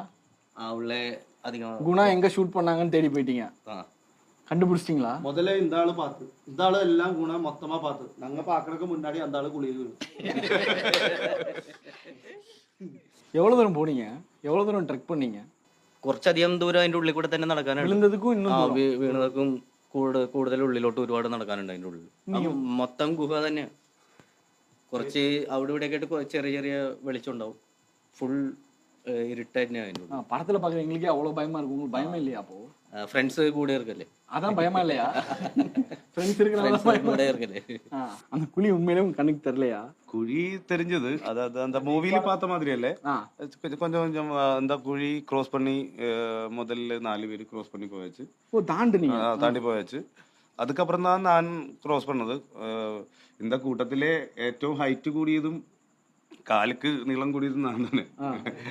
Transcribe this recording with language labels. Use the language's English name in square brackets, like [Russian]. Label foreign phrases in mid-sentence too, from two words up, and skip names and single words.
[Tamil] உள்ள அதிகம் குணா எங்க ஷூட் பண்ணாங்கன்னு தேடி போயிட்டீங்க. கண்டுபிடிச்சிட்டீங்களா? முதல்ல இந்த ஆளு பார்த்து இந்த ஆளு எல்லாம் குணா மொத்தமா பார்த்து நாங்க பாக்குறதுக்கு முன்னாடி அந்த ஆளு குளிர் எவ்வளவு தூரம் போனீங்க? எவ்வளவு தூரம் ட்ரெக் பண்ணீங்க? [Malayalam] കുറച്ചധികം ദൂരം അതിന്റെ ഉള്ളിൽ കൂടെ തന്നെ നടക്കാനുണ്ട്. വിളുന്നതുക്കും ഇന്നും വീണതുക്കും കൂടുതൽ ഉള്ളിലോട്ട് ഒരുപാട് നടക്കാനുണ്ട് അതിന്റെ ഉള്ളിൽ. മൊത്തം ഗുഹ തന്നെയാണ്. കുറച്ച് അവിടെ ഇവിടെ ആയിട്ട് ചെറിയ ചെറിയ വെളിച്ചം ഉണ്ടാവും. ഫുൾ ഇരുട്ട് തന്നെയാണ് അതിന്റെ ഉള്ളിൽ. [Tamil] படத்துல பாக்குற எங்களுக்கே அவ்வளவு பயமா இருக்கு. உங்களுக்கு பயமே இல்லையா? அப்போ [Malayalam] ഫ്രണ്ട്സ് കൂടെ ഇരിക്കല്ലേ, [Tamil] அதான் பயமா இல்லையா? ஃப்ரெண்ட்ஸ் இருக்கனால [Malayalam] കൂടെ ഇരിക്കല്ലേ. [Tamil] அந்த குழி உண்மையிலே உங்க கண்ணுக்கு தெரியலையா? குழி தெரிஞ்சது, அதாவது அந்த மூவில பார்த்த மாதிரி அல்ல. கொஞ்சம் கொஞ்சம் அந்த குழி கிராஸ் பண்ணி முதல்ல 4 பேர் கிராஸ் பண்ணி போயாச்சு. ஓ, தாண்டி போயாச்சு. அதுக்கப்புறம் தான் நான் கிராஸ் பண்ணது. இந்த கூட்டத்திலே [Malayalam] ഏറ്റവും ഹൈറ്റ് കൂടിയതും കാലുക്ക് നീളം കൂടിയതും ഞാൻ തന്നെ.